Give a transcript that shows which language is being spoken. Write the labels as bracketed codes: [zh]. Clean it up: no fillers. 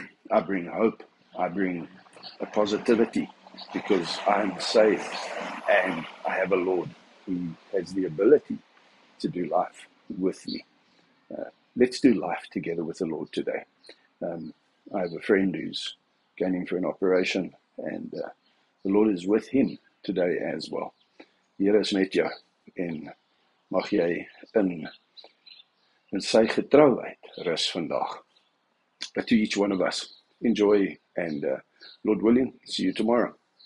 [en] I bring hope. I bring a positivity because I'm saved and I have a Lord who has the ability to do life with me. Let's do life together with the Lord today. I have a friend who's going in for an operation and the Lord is with him today as well. [af] Die Here is met jou en mag jy in sy getrouheid rus vandag. [en] But to each one of us, enjoy and Lord willing, see you tomorrow.